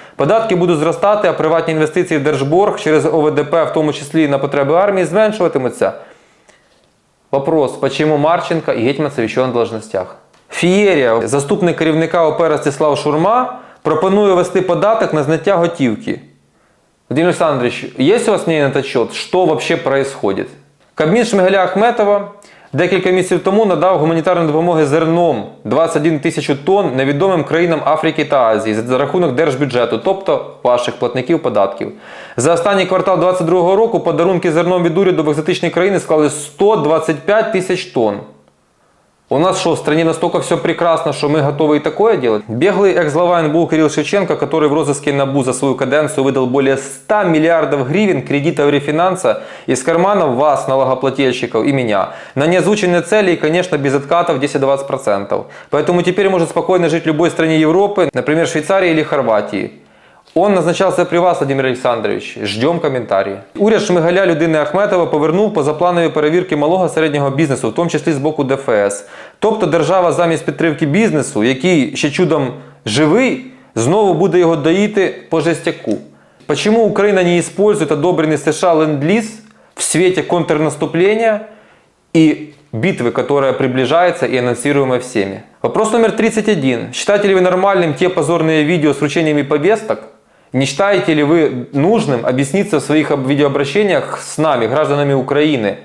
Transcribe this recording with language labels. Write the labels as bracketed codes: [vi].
[uk] Податки будуть зростати, а приватні інвестиції в держборг через ОВДП, в тому числі на потреби армії, зменшуватимуться. [ru] Вопрос, почему [uk] Марченко і Гетьманцев ще на должностях? Фієрія, заступник керівника ОП Ростислав Шурма, пропонує ввести податок на зняття готівки. [ru] Владимир Александрович, есть у вас мнение на этот счет? Что вообще происходит? [uk] Кабмін Шмигаля Ахметова декілька місяців тому надав гуманітарної допомоги зерном 21 тисячу тонн невідомим країнам Африки та Азії за рахунок держбюджету, тобто ваших платників податків. За останній квартал 2022 року подарунки зерном від уряду в екзотичні країни склали 125 тисяч тонн. [ru] У нас что, в стране настолько все прекрасно, что мы готовы и такое делать? Беглый экс-глава НБУ Кирилл Шевченко, который в розыске НАБУ за свою каденцию выдал более 100 миллиардов гривен кредитов рефинанса из карманов вас, налогоплательщиков, и меня, на неозвученные цели и, конечно, без откатов 10-20%. Поэтому теперь может спокойно жить в любой стране Европы, например, Швейцарии или Хорватии. Он назначався при вас, Владимир Олександрович. Ждем коментарі. [uk] Уряд Шмигаля людини Ахметова повернув позапланові перевірки малого середнього бізнесу, в тому числі з боку ДФС. Тобто держава замість підтримки бізнесу, який ще чудом живий, знову буде його доїти по жестяку. [ru] Почему Украина не использует одобренный США ленд-лиз в свете контрнаступления и битвы, которая приближается и анонсируемая всеми? Вопрос номер 31. Считаете ли вы нормальным те позорные видео с вручениями повесток? Не считаете ли вы нужным объясниться в своих видеообращениях с нами, гражданами Украины?